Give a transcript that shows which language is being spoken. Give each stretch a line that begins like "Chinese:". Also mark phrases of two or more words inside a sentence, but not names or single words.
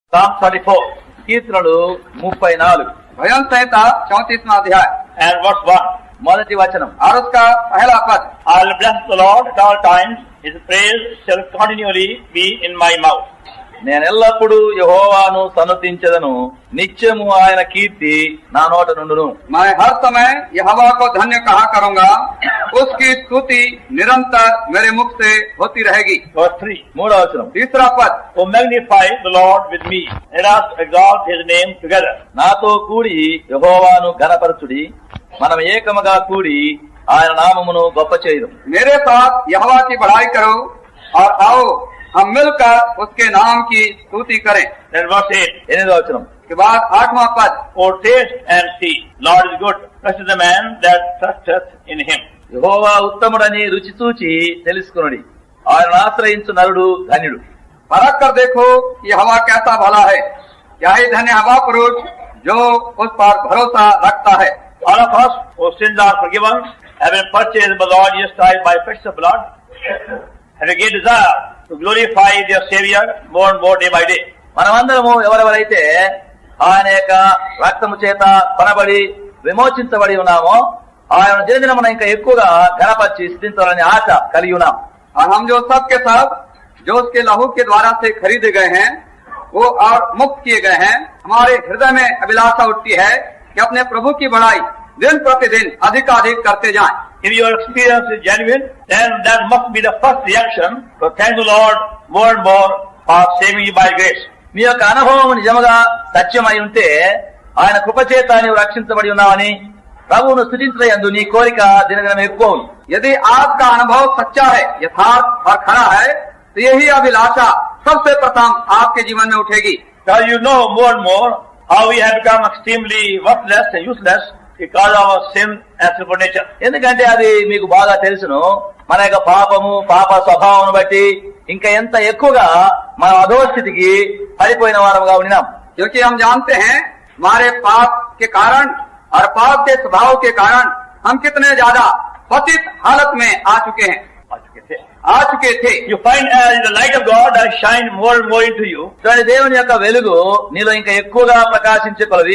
English: Psalm 34. కీర్తనలు 34.
Hindi: भजन संहिता 34वां अध्याय
English: And verse 1.
Telugu: మొదటి వచనం
Hindi: और उसका पहला पद
English: I will bless the Lord at all times. His praise shall continually be in my mouth.
Telugu: నేను ఎల్లప్పుడూ యెహోవాను సన్నుతించెదను, నిత్యము ఆయన కీర్తి నా నోట నుండును.
Hindi: मैं हर समय यहोवा को धन्य कहा करूंगा, उसकी स्तुति निरंतर मेरे मुख से होती रहेगी.
English: Verse 3.
Telugu: మూడవ వచనం.
Hindi: तीसरा पद
English: Oh, magnify the Lord with me. Let us exalt his name together.
Telugu: నాతో కూడి యెహోవాను ఘనపరచుడి, మనం ఏకముగా కూడి ఆయన నామమును గొప్ప చేయుదుము.
Hindi: मेरे साथ यहोवा की बढ़ाई करो और आओ हम मिलकर उसके नाम की स्तुति करें.
English: Then verse 8.
Telugu: ఎనిమిదవ వచనం.
Hindi: के बाद 8वां पद
English: Oh, taste and see, Lord is good. Blessed is the man that trusteth in him.
Telugu: యెహోవా ఉత్తముడని రుచి చూచి తెలుసుకొనుడి, ఆయనను ఆశ్రయించు నరుడు ధన్యుడు.
Hindi: परख कर देखो कि हवा कैसा भला है, क्या ही धन्य हवा पुरुष जो उस पर भरोसा रखता है.
English: All of us whose sins are forgiven have been purchased by the Lord Jesus Christ by precious blood, have a great desire to glorify their Savior more and more day by day.
Telugu: మనమందరము ఎవరెవరైతే ఆయన యొక్క రక్తము చేత కొనబడి విమోచించబడి ఉన్నామో ఆయన దినదినమున ఇంకా ఎక్కువగా ఘనపరిచి స్తుతించాలని ఆశ కలిగి ఉన్నాం.
Hindi: और हम जो सब के सब जो उसके लहू के द्वारा से खरीदे गए हैं वो और मुक्त किए गए हैं, हमारे हृदय में अभिलाषा उठती है कि अपने प्रभु की बढ़ाई दिन प्रतिदिन अधिकाधिक करते जाएं.
English: If your experience is genuine, then that must be the first reaction to thank the Lord more and more for saving you by grace.
Telugu: మీ యొక్క అనుభవం నిజముగా సత్యమై ఉంటే ఆయన కృపచేత నీవు రక్షించబడి ఉన్నావని ప్రభువును స్తుతించడందు నీ కోరిక దినదినం ఎక్కువ.
Hindi: यदि आपका अनुभव सच्चा है, यथार्थ और खरा है, तो यही अभिलाषा सबसे प्रथम आपके जीवन में उठेगी.
English: Because you know more and more how we have become extremely worthless and useless because of our sin and sinful nature.
Telugu: ఎందుకంటే అది మీకు బాగా తెలుసును, మన యొక్క పాపము పాప స్వభావం బట్టి ఇంకా ఎంత ఎక్కువగా మన అధోస్థితికి పడిపోయిన వారముగా ఉన్నాం.
Hindi: क्योंकि हम जानते हैं हमारे पाप के कारण और पाप के स्वभाव के कारण हम कितने ज्यादा पतित हालत में आ चुके थे.
English: You find as the light of God that shine more and more into you.
Telugu: చూడండి, దేవుని యొక్క వెలుగు నీలో ఇంకా ఎక్కువగా ప్రకాశించే కొలది